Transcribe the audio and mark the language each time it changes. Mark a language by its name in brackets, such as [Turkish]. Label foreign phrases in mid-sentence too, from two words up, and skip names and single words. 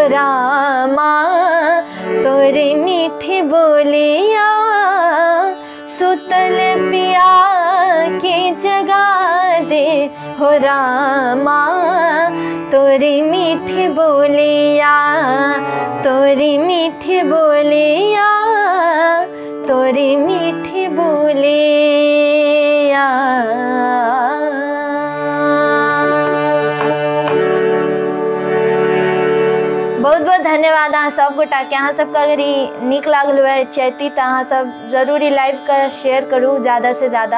[Bhojpuri] रामा, तोरी मीठी बोलिया सुतल पिया की जगा दे हो रामा, तोरी मीठी बोलिया, तोरी मीठी बोलिया, तोरी मीठी बोलिया। [Maithili] बहुत बहुत धन्यवाद अहाँ सब गोटा के। अहाँ सबके अगर ई नीक लागल हुए चाहती तो अहाँ सब जरूर ई लाइव का शेयर करूँ ज़्यादा से ज़्यादा।